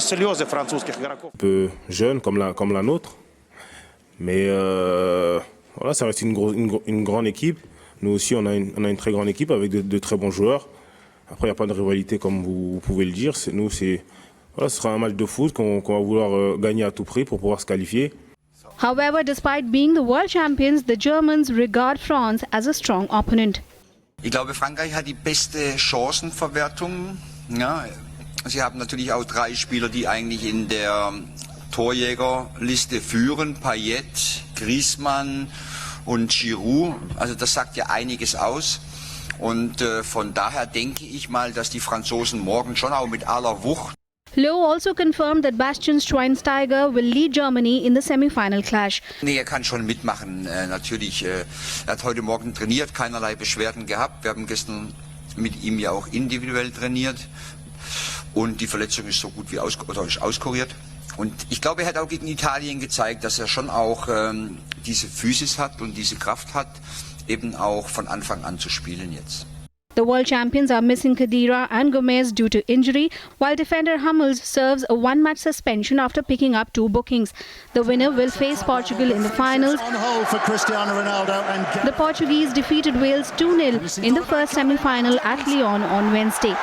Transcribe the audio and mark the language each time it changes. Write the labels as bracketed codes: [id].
[fr] Un peu jeune comme la nôtre, mais voilà, ça reste une grande équipe. Nous aussi, on a une très grande équipe avec de très bons joueurs. Après, il n'y a pas de rivalité comme vous pouvez le dire. Voilà, ce sera un match de foot qu'on va vouloir gagner à tout prix pour pouvoir se qualifier. [en] However, despite being the world champions, the Germans regard France as a strong opponent. [de] Ich glaube, Frankreich hat die beste Chancenverwertung. Ja. Sie haben natürlich auch 3 Spieler, die eigentlich in der Torjägerliste führen. Payet, Griezmann und Giroud. Also das sagt ja einiges aus. Und von daher denke ich mal, dass die Franzosen morgen schon auch mit aller Wucht. [en] Lowe also confirmed that Bastian Schweinsteiger will lead Germany in the semi-final clash. [de] Nee, er kann schon mitmachen. Natürlich, er hat heute Morgen trainiert, keinerlei Beschwerden gehabt. Wir haben gestern mit ihm ja auch individuell trainiert. Und die Verletzung ist so gut wie auskuriert. Und ich glaube, er hat auch gegen Italien gezeigt, dass er schon auch diese Physis hat und diese Kraft hat, eben auch von Anfang an zu spielen jetzt. [en] The world champions are missing Khedira and Gomez due to injury, while defender Hummels serves a 1-match suspension after picking up 2 bookings. The winner will face Portugal in the finals. The Portuguese defeated Wales 2-0 in the first semi-final at Lyon on Wednesday.